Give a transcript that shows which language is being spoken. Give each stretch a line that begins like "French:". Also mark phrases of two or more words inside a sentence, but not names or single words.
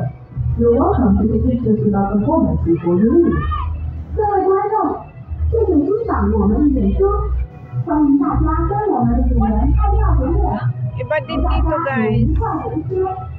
English: You're welcome to take pictures with our performance before you leave.
Chinese: 各位观众，谢谢欣赏我们的演出，欢迎大家跟我们的演员拍照留念。
Filipino: Iba din dito, guys.
Chinese: 快的一些。